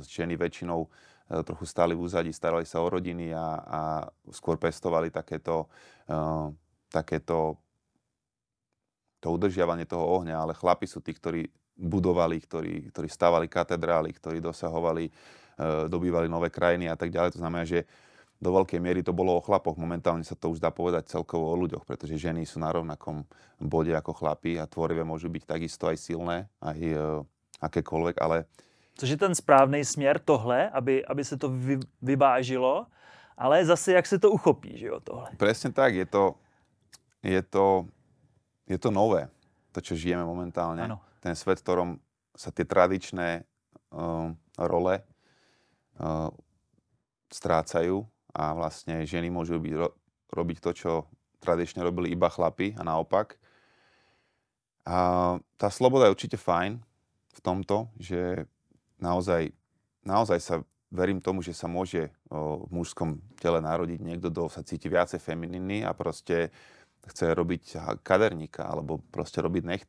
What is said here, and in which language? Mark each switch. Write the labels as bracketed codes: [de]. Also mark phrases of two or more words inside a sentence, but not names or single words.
[sk] Ženy väčšinou trochu stáli v úzadí, starali sa o rodiny a skôr pestovali takéto to udržiavanie toho ohňa, ale chlapi sú tí, ktorí budovali, ktorí stavali katedrály, ktorí dosahovali, dobývali nové krajiny a tak ďalej. To znamená, že do veľkej miery to bolo o chlapoch. Momentálne sa to už dá povedať celkovo o ľuďoch, pretože ženy sú na rovnakom bode ako chlapi a tvorivé môžu byť takisto aj silné, aj akékoľvek, ale... [cs] Což je ten správný směr tohle, aby se to vyvážilo, ale zase jak se to uchopí, že jo, tohle. [sk] Presne tak, je to nové, to, čo žijeme momentálne. [cs] Ano. [sk] Ten svet, v ktorom sa tie tradičné role strácajú a vlastne ženy môžu robiť to, čo tradične robili iba chlapi a naopak. A tá sloboda je určite fajn v tomto, že naozaj sa verím tomu, že sa môže v mužskom tele narodiť niekto, kto sa cíti viacej femininný a proste chce robiť kaderníka alebo proste robiť nechty.